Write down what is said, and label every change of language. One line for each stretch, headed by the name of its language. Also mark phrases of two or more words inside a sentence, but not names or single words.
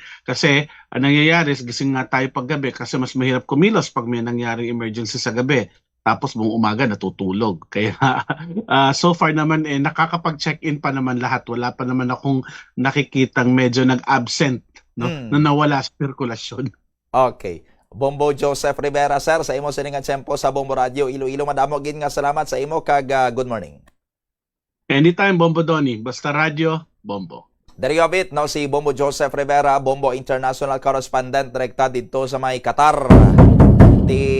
Filipino: Kasi ang nangyayari, gising nga tayo paggabi kasi mas mahirap kumilos pag may nangyaring emergency sa gabi. Tapos buong umaga natutulog. Kaya
English: so far
Filipino: naman nakakapag-check-in pa naman lahat. Wala pa naman akong nakikitang medyo nag-absent, no? Na nawala sa sirkulasyon. Okay.
Hiligaynon: Bombo Joseph Rivera, sir, sa imo siningan tempo sa Bombo Radio Iloilo. Madamo gid nga salamat sa imo kag
English: good morning. Anytime, Bombo Donny. Basta radio, Bombo. There you have it,
Filipino: no, si Bombo Joseph Rivera, Bombo International Correspondent, direkta dito sa may Qatar.